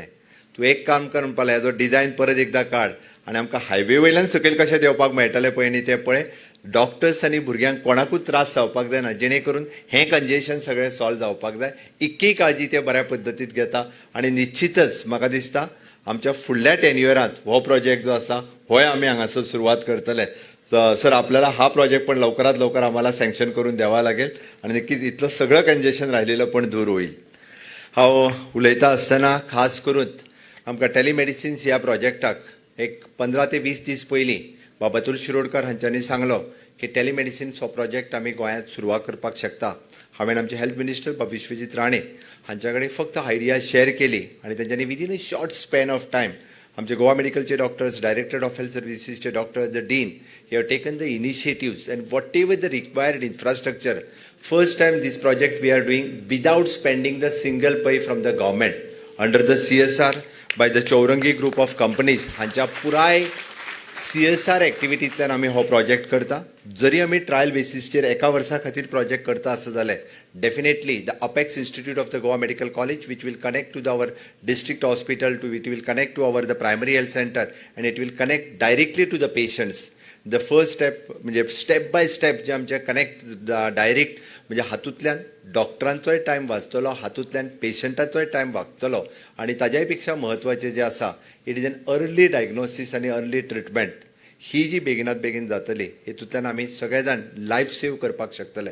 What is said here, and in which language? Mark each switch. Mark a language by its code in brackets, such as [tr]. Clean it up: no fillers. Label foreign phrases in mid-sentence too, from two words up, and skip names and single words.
[kok] तूं एक काम कर म्हणपा लागलें, हेजो डिजायन परत एकदां काड आनी आमकां हायवे वयल्यान सकयल कशें देंवपाक मेळटलें पळय न्ही तें पळय. डॉक्टर्स आनी भुरग्यांक कोणाकूच त्रास जावपाक जायना, जेणे करून हें कंजेशन सगळें सॉल्व जावपाक जाय. इतकी काळजी ते बऱ्या पद्दतीन घेता आनी निश्चितच म्हाका दिसता आमच्या फुडल्या टेन्युअरांत हो प्रोजेक्ट जो आसा होय आमी हांगासर सुरवात करतले. [mr] सर आपल्याला हा प्रोजेक्ट पण लवकरात लवकर आम्हाला सँक्शन करून द्यावा लागेल आणि नक्कीच इतलं सगळं कंजेशन राहिलेलं पण दूर होईल. [kok] हांव उलयता आसतना खास करून आमकां टेलिमेडिसिन्स ह्या प्रोजेक्टाक एक 15 ते 20 दीस पयलीं बाब अतुल शिरोडकर हांच्यांनी सांगलो की टेलिमेडिसिन्स हो प्रोजेक्ट आमी गोंयांत सुरवात करपाक शकता. हांवें आमचे [en] health minister [kok] बाब विश्वजीत राणे हांच्या कडेन फक्त [en] idea share [kok] केली आणि त्यांच्यानी [en] within a short span of time [kok] आमचे गोवा मेडिकलचे डॉक्टर्स, [en] director of health services doctors, the dean, he have taken the initiatives and whatever the required infrastructure. First time this project we are doing without spending the single pay from the government under the CSR by the Chaurangi group of companies. [kok] हांच्या पुराय CSR एक्टिविटींतल्यान आमी हो प्रोजेक्ट करता. जरी आमी ट्रायल बेसिसचेर एका वर्सा खातीर प्रोजेक्ट करता आसत जाल्यार [en] definitely the Apex Institute of the Goa Medical College, which will connect to our district hospital, it will connect to our the primary health center and it will connect directly to the patients. The first step [kok] म्हणजे [en] step by step [kok] जे आमचे [en] connect direct [kok] म्हणजे हातूंतल्यान डॉक्टरांचोय टायम वाचतलो, हातूंतल्यान पेशंटाचोय टायम वाचतलो आणि ताज्याय पेक्षा म्हत्वाचें जें आसा [en] it is an early diagnosis [kok] आनी [en] early treatment. [kok] ही जी बेगिनात बेगीन जातली हेतूंतल्यान आमी सगळे जाण [en] life save [kok] करपाक शकतले.